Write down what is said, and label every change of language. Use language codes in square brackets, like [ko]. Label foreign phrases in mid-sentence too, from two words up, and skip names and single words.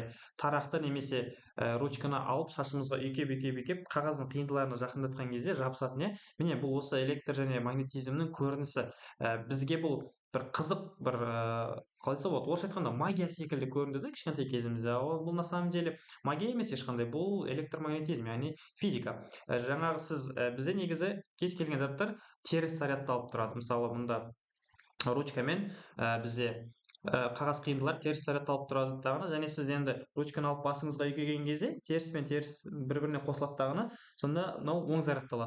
[kk] Тарақты немесе ручканы алып шашымызға үйкеп, қағаздың қиындыларына жақындатқан кезде жабысатын, иә. Міне, бұл осы электр және магнетизмнің көрінісі. Бізге бұл бір қызық, бір қалай айтса болады, орысша айтқанда магия секілді көрінді да кішкентай кезімізде. Бұл [ru] на самом деле [kk] магия емес ешқандай, бұл электромагнетизм, яғни физика. Жаңағы сіз бізде негізі кез келген заттар теріс зарядталып тұрады. Мысалы, мұнда ручкамен бізде қағаз қиындылар теріс зарядталып тұрады дағыны, және сіз енді ручканы алып басыңызға үйкеген кезде теріс пен теріс бір-біріне қосылады дағыны, сонда мынау оң зарядталады.